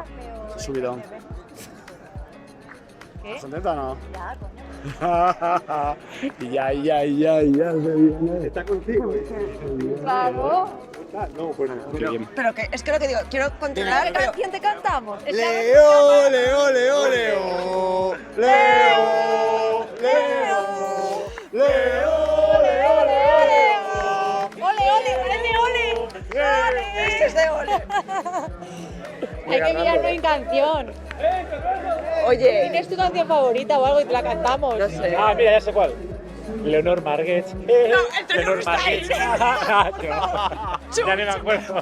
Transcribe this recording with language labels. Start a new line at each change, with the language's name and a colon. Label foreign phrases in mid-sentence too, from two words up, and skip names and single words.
Spanish: Subidón. ¿Qué? ¿Contenta o no? Ya, Ya. Está contigo. Vamos. No, pues Qué bien. Pero que es que lo que digo, quiero controlar. ¿Qué canción te cantamos? Leo, Leo, Leo, Leo. Leo, Leo. Leo, Leo, Leo. ¡Ole, ole! ¡Parece ole! Este es de ole. Hay que mirarlo en canción. Oye, ¿Tienes tu canción favorita o algo y te la cantamos? no sé. Ah, mira, ya sé cuál. Leonor Marguet. No, el Leonor está ahí. Ya ni me acuerdo.